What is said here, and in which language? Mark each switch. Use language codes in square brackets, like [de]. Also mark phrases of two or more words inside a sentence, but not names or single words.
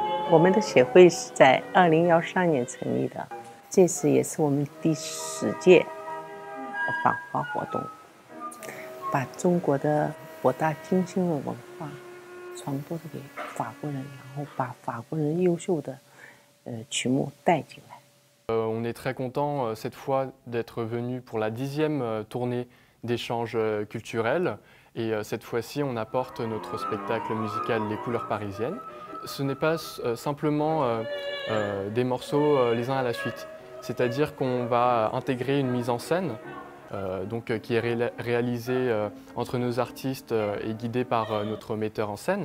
[zh] 我们的协会是在2013年成立的，这次也是我们第10届访华活动，把中国的博大精深的文化传播给法国人，然后把法国人优秀的曲目带进来。 [fr] On est très content cette fois d'être venu pour la 10e tournée d'échanges culturels et cette fois-ci on apporte notre spectacle musical Les Couleurs Parisiennes. Ce n'est pas simplement des morceaux les uns à la suite, c'est-à-dire qu'on va intégrer une mise en scène qui est réalisée entre nos artistes et guidée par notre metteur en scène.